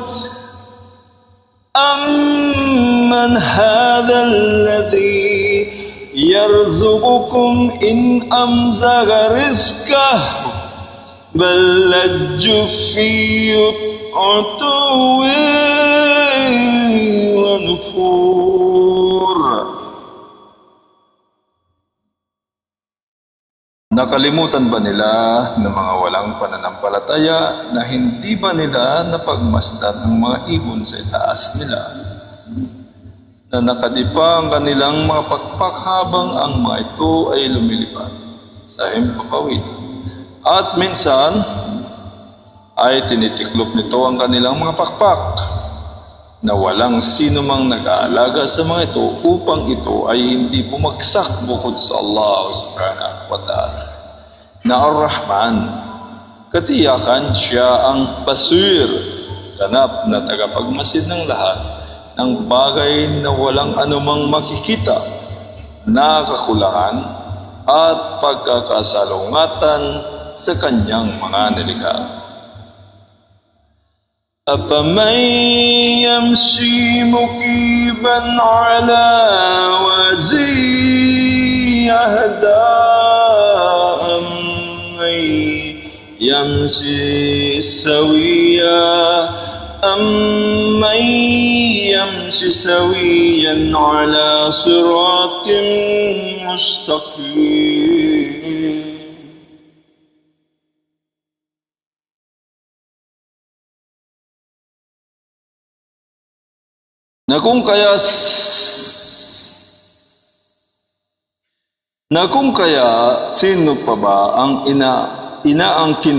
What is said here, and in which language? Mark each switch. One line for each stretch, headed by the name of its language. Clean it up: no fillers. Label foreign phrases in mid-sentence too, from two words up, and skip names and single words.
Arabic: أَمَّنْ هَذَا الَّذِي يَرْزُقُكُمْ إِنْ أَمْسَكَ رِزْقَهُ بَل لَّجُّوا فِي عُتُوٍّ وَنُفُورٍ.
Filipino: Nakalimutan ba nila ng mga walang pananampalataya na hindi ba nila napagmasdan ang mga ibon sa itaas nila, na nakadipa ang kanilang mga pakpak habang ang mga ito ay lumilipad sa himpapawid, at minsan ay tinitiklop nito ang kanilang mga pakpak, na walang sino mang nag-aalaga sa mga ito upang ito ay hindi bumagsak bukod sa Allah
Arabic: سبحانه وتعالى
Filipino: na Ar-Rahman. Katiyakan siya ang Basir, ganap na tagapagmasid ng lahat ng bagay na walang anumang makikita na kakulangan at pagkakasalungatan sa kanyang mga nilikha.
Arabic: أَفَمَن يَمْشِي مُكِبًّا عَلَى وَجْهِهِ أَهْدَىٰ أَمَّن يَمْشِي سَوِيًّا عَلَى صِرَاطٍ مُّسْتَقِيمٍ.
Filipino: Na kung kaya sino pa ba ang inaangkin